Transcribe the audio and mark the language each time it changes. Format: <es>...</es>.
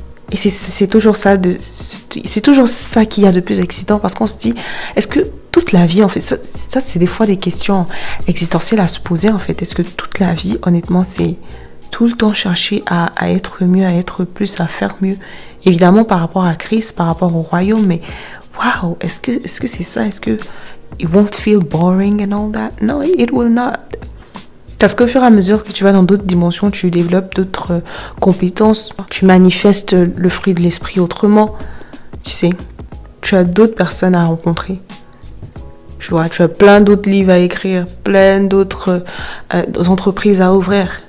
<fr>Et c'est toujours ça, c'est toujours ça qu'il y a de plus excitant, parce qu'on se dit, est-ce que toute la vie, en fait, ça c'est des fois des questions existentielles à se poser, en fait. Est-ce que toute la vie, honnêtement, c'est tout le temps chercher à être mieux, à être plus, à faire mieux. Évidemment, par rapport à Christ, par rapport au royaume, mais wow, est-ce que c'est ça? Est-ce que</fr> <en>it won't feel boring and all that? No, it will not.</en> <fr>Parce qu'au fur et à mesure que tu vas dans d'autres dimensions, tu développes d'autres compétences, tu manifestes le fruit de l'esprit autrement. Tu sais, tu as d'autres personnes à rencontrer. Tu vois, tu as plein d'autres livres à écrire, plein d'autres entreprises à ouvrir.</fr>